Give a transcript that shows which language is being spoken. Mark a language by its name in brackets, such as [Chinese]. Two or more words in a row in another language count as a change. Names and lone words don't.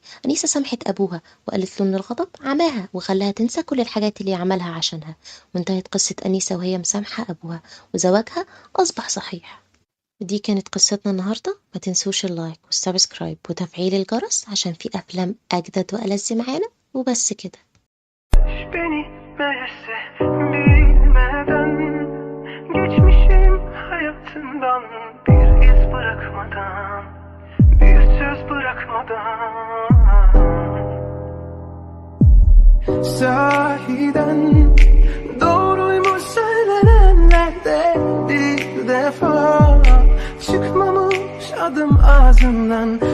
[Arabic] أنيسة سامحت أبوها وقالت له إن الغضب عماها وخلاها تنسى كل الحاجات اللي عملها عشانها، وانتهت قصة أنيسة وهي مسامحة أبوها وزواجها أصبح صحيح. ودي كانت قصتنا النهاردة. ما تنسوش اللايك والسبسكرايب وتفعيل الجرس عشان في أفلام أجدد وألذ معانا. وبس كده. [Turkish] Beni meğerse bilmeden geçmişim hayatından bir iz bırakmadan, bir söz bırakmadan. Sahiden doğruymuş söylenenlerde bir defa çıkmamış adım ağzından.